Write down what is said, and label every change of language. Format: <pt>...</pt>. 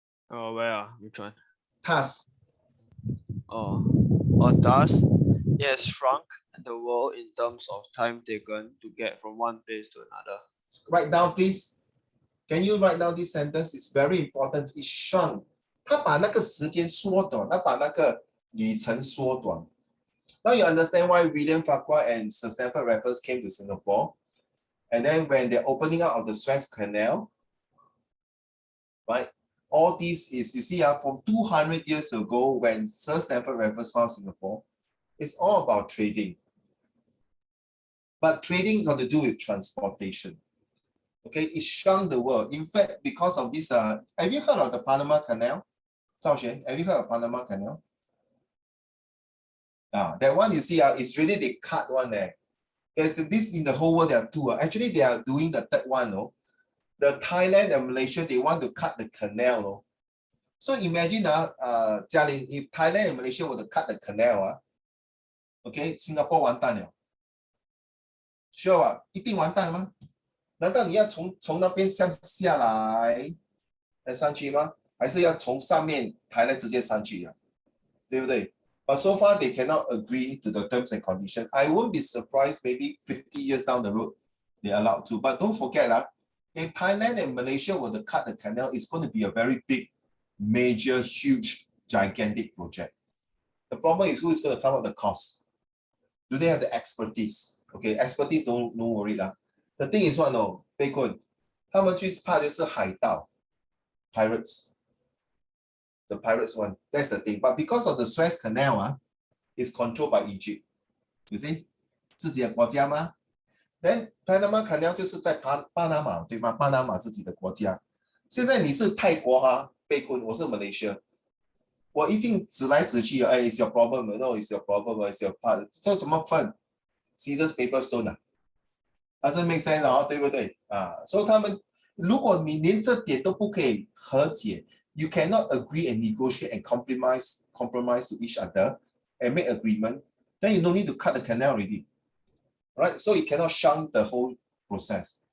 <en>Oh, where? Which one? Task. Thus, it has shrunk the world in terms of time taken to get from one place to another. Write down, please. Can you write down this sentence? It's very important. It shrunk.</en> <zh>他把那个时间缩短，他把那个旅程缩短。</zh> <en>Now you understand why William Farquhar and Sir Stamford Raffles came to Singapore. And then when they're opening up of the Suez Canal, right? All this is, you see, from 200 years ago when Sir Stamford Raffles found Singapore, it's all about trading. But trading got to do with transportation. Okay, it shrunk the world. In fact, because of this, have you heard of the Panama Canal? Zhao Xuan, have you heard of Panama Canal? That one you see, is really the cut one there. There's this in the whole world, there are two. Actually, they are doing the third one. No? The Thailand and Malaysia, they want to cut the canal. No? So imagine, Jialin, if Thailand and Malaysia were to cut the canal, okay, Singapore</en> <zh>完蛋了。</zh> <en>Sure</en> <zh>一定完蛋吗？难道你要从那边向下来再上去吗？还是要从上面台来直接上去呀？对不对？</zh> <en>But so far they cannot agree to the terms and conditions. I won't be surprised maybe 50 years down the road they're allowed to. But don't forget, if Thailand and Malaysia were to cut the canal, it's going to be a very big, major, huge, gigantic project. The problem is who is going to come up with the cost? Do they have the expertise? Okay, expertise, don't worry lah. The thing is what, no,</en> <zh>被困，他们最怕就是海盗</zh> <en>pirates. The pirates one, that's the thing. But because of the Suez Canal, is controlled by Egypt. You see,</en> <zh>自己的国家吗 ？</zh> <en>Then Panama Canal</en> <zh>就是在巴拿马，对吗？巴拿马自己的国家。现在你是泰国被困，我是 Malaysia， 我已经指来指去，哎 ，</zh> <en>it's your problem， no it's your problem，it's your part，</en> <zh>这怎么分 ？</zh> <en>Scissors paper stone doesn't make sense</en> <zh>对不对所以他们，如果你连这点都不可以和解。</zh> <en>You cannot agree and negotiate and compromise to each other and make agreement, then you don't need to cut the canal already. Right? So you cannot shun the whole process.</en>